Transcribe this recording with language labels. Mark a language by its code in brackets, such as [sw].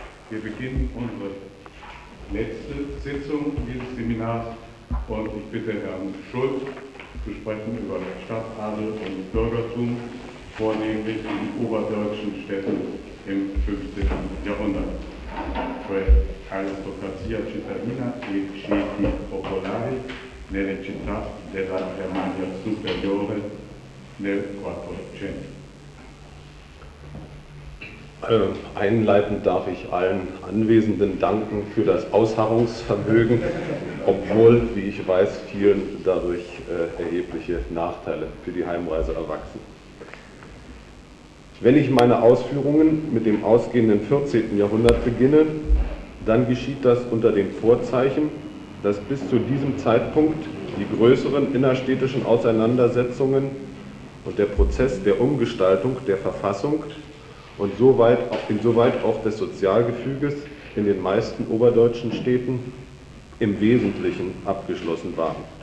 [de] Wir beginnen unsere letzte Sitzung dieses Seminars und ich bitte Herrn Schulz zu sprechen über Stadtadel und Bürgertum, vornehmlich in oberdeutschen Städten im 15. Jahrhundert. [it] Per aristocrazia cittadina e ceti popolari nelle città della Germania superiore nel 400. [de] Einleitend darf ich allen Anwesenden danken für das Ausharrungsvermögen, obwohl, wie ich weiß, vielen dadurch erhebliche Nachteile für die Heimreise erwachsen. Wenn ich meine Ausführungen mit dem ausgehenden 14. Jahrhundert beginne, dann geschieht das unter dem Vorzeichen, dass bis zu diesem Zeitpunkt die größeren innerstädtischen Auseinandersetzungen und der Prozess der Umgestaltung der Verfassung und insoweit auch des Sozialgefüges in den meisten oberdeutschen Städten im Wesentlichen abgeschlossen waren.